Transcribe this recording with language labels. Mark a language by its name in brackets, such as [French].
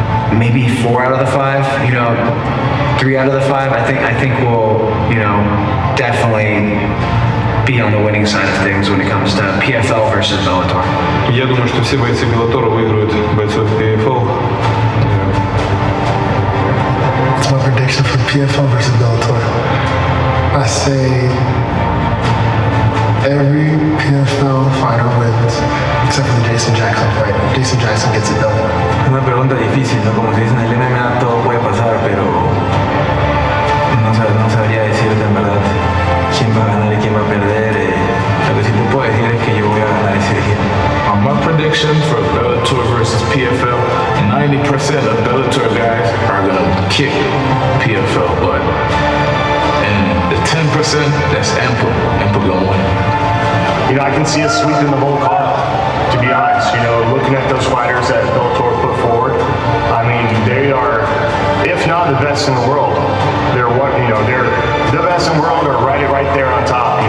[English] Maybe 4 out of the 5. 3 out of the 5. I think we'll definitely be on the winning side of things when it comes to PFL versus Bellator. [Russian] Я думаю, что все бойцы Bellator выиграют бойцов PFL. [English] What's my prediction for PFL versus Bellator? I say every PFL fighter wins, except for the Jason Jackson fight. Jason Jackson gets it done. [Spanish] Es una pregunta difícil, ¿no? Como se dice en el MMA, todo puede pasar, pero no sabría decirte en verdad quién va a ganar y quién va a perder. Lo que sí te puedo decir es que yo voy a ganar ese día. [English] My prediction for Bellator versus PFL, 90% of Bellator guys are going to kick PFL butt. And the 10% that's ample going to win. I can see us sweeping the whole card, to be honest. Looking at those fighters that Bellator put forward, I mean, they are, if not the best in the world, they're the best in the world, or right there on top.